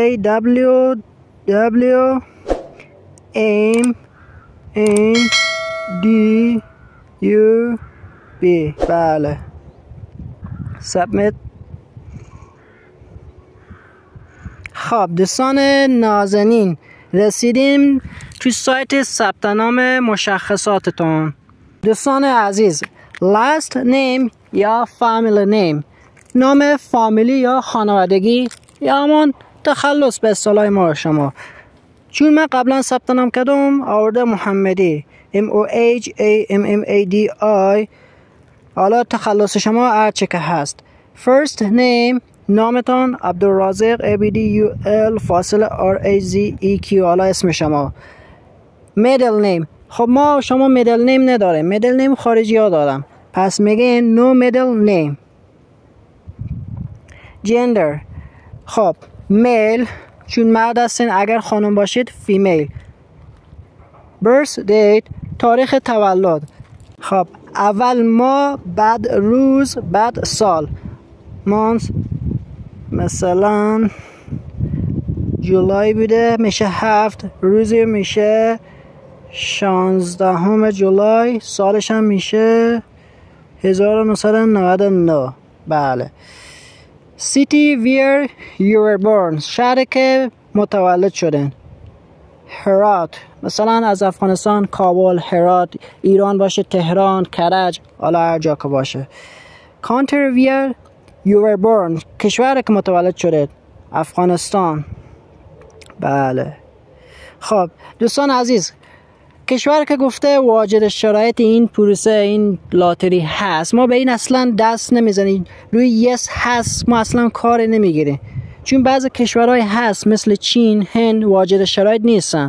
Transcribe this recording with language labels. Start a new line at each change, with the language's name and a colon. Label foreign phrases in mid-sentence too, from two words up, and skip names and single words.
Persian: JWWMNDUB. بله سابمیت. خب دوستان نازنین، رسیدیم تو سایت ثبت نام مشخصاتتون. دوستان عزیز،
English: last name یا family name،
Persian: نام فامیلی یا خانوادگی یا همون تخلص به اصطلاح ما شما. چون من قبلا ثبت نام کردم آورده محمدی MOHAMMADI. حالا تخلص شما هرچه که هست.
English: first name
Persian: نامتان عبدالرازق ABDUL فاصله RAZEQ، حالا اسم شما.
English: middle name،
Persian: خب ما شما
English: middle name
Persian: نداریم،
English: middle name
Persian: خارجی ها دارم، پس میگن
English: no middle name.
Persian: gender، خب male چون مرد هستین، اگر خانم باشید female.
English: birth date
Persian: تاریخ تولد، خب اول ماه بعد روز بعد سال. month مثلا جولای بوده، میشه 7. روزی میشه 16 جولای، سالش هم میشه 1999. بله.
English: city where you were born،
Persian: شهری که متولد شدن. هرات مثلا از افغانستان کابل، هرات. ایران باشه تهران، کرج، حالا هر جا که باشه.
English: country where you were born،
Persian: کشوری که متولد شدید. افغانستان. بله. خب دوستان عزیز، کشوری که گفته واجد شرایط این پروسه این لاتری هست، ما به این اصلا دست نمیزنیم. روی یس هست ما اصلا کار نمیگیریم، چون بعضی کشورهای هست مثل چین، هند واجد شرایط نیستن.